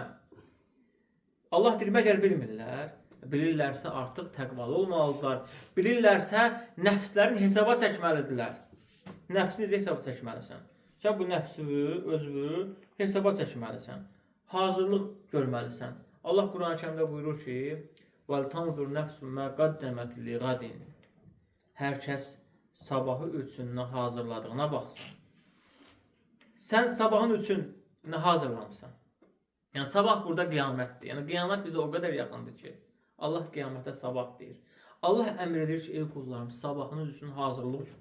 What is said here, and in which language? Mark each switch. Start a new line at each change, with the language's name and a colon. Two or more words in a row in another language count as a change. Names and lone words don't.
Azerbaijani: Allah deyir, məgər bilmirlər? Bilirlərsə artıq təqvalı olmalıdırlar. Bilirlərsə nəfslərin hesaba çəkməlidirlər. Nəfsini necə hesaba çəkməlisən? Sən bu nəfsi, özünü hesaba çəkməlisən. Hazırlıq görməlisən. Allah Quran-ı Kərimdə buyurur ki,
Arabic: وَلْتَنْظُرْ نَفْسُ مَا قَدَّمَتْ لِغَدٍ.
Azerbaijani: Hər kəs sabahı üçün nə hazırladığına baxsın. Sən sabahın üçün nə hazırlamısan? Yəni sabah burada qiyamətdir. Yəni qiyamət bizə o qədər yaxındır ki, Allah qiyamətə sabah deyir. Allah əmr edir ki, ey qullarım, sabahınız üçün hazırlıq görün.